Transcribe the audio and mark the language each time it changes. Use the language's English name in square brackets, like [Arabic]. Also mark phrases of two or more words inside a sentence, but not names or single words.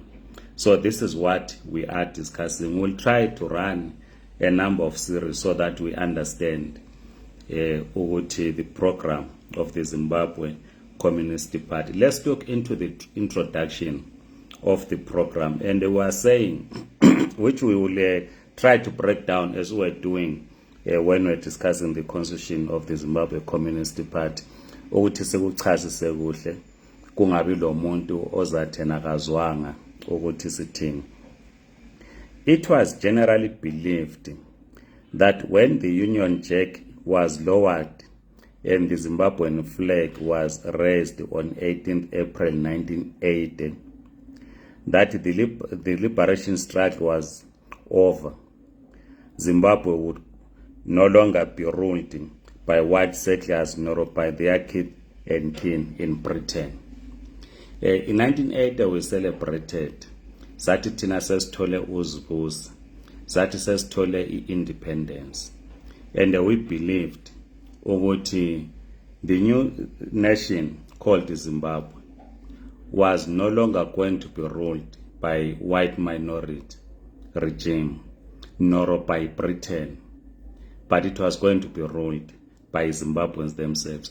[English] So this is what we are discussing. We'll try to run a number of series so that we understand the program of the Zimbabwe Communist Party. Let's look into the introduction of the program. And we are saying, which we will try to break down as we're doing when we're discussing the constitution of the Zimbabwe Communist Party. [North Ndebele] Ukuthi sekuchazise kuhle kungabi lo muntu ozathi nakazwanga ukuthi sithini. [English] It was generally believed that when the Union Jack was lowered and the Zimbabwean flag was raised on 18th April 1980, that the liberation struggle was over. Zimbabwe would no longer be ruled by white settlers nor by their kith and kin in Britain. In 1980 we celebrated [North Ndebele] sathi thina sesithole uzibusa, sathi sesithole i-independence, [English] and we believed ukuthi the new nation called Zimbabwe was no longer going to be ruled by white minority regime nor by Britain, but it was going to be ruled by Zimbabweans themselves.